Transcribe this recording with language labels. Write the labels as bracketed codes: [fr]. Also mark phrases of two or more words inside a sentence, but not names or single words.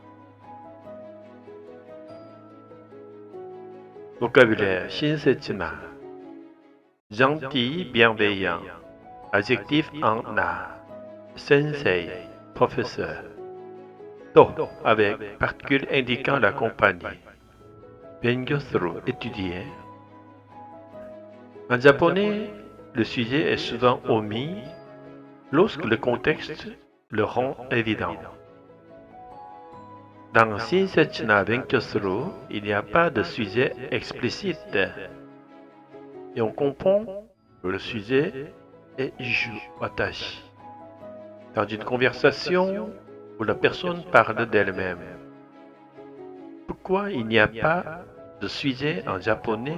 [fr] Vocabulaire [ja] 親切な. [fr] Gentil, bienveillant. Adjectif en na. Sensei, professeur. To, avec particule indiquant la compagnie. [ja] 勉強する, [fr] étudier. En japonais, le sujet est souvent omis lorsque le contexte le rend évident. Dans [ja] 親切な勉強する, [fr] il n'y a pas de sujet explicite. Et on comprend que le sujet est ju, watashi. Dans une conversation où la personne parle d'elle-même. Pourquoi il n'y a pas de sujet en japonais?